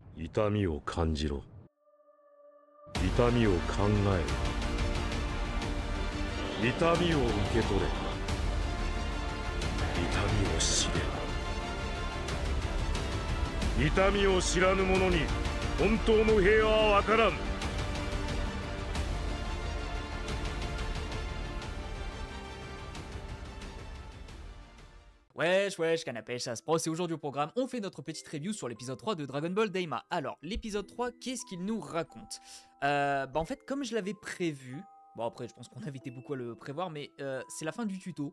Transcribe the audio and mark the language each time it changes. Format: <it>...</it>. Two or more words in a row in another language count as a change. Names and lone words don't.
<ja>痛みを感じろ。痛みを考えろ。痛みを受け取れ。痛みを知れ。痛みを知らぬ者に本当の平和はわからん。</ja> <fr>Wesh, canapé, ça se passe. Et aujourd'hui au programme, on fait notre petite review sur l'épisode 3 de Dragon Ball Daima. Alors, l'épisode 3, qu'est-ce qu'il nous raconte? En fait, comme je l'avais prévu, bon après je pense qu'on avait été beaucoup à le prévoir, mais c'est la fin du tuto.</fr>